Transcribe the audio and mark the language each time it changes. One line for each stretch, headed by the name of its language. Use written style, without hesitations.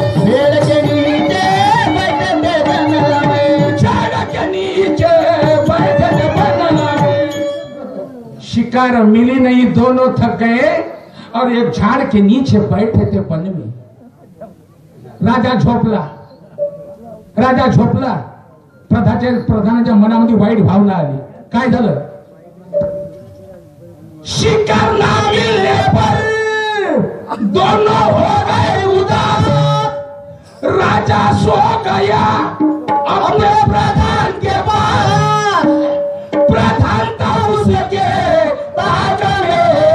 Hindi: पेड़ के नीचे बैठे थे वन में. झाड़ के नीचे बैठे थे बन में. शिकार मिली नहीं, दोनों थक गए और एक झाड़ के नीचे बैठे थे वन में.
Marathi: राजा झोपला. राजा झोपला. प्रधानाच्या मनामध्ये वाईट भावना आली. काय झालं?
Hindi: शिकार ना मिलने पर दोनों हो गए उदास. राजा सो गया अपने प्रधान के पास. प्रधान था उसके ताज में.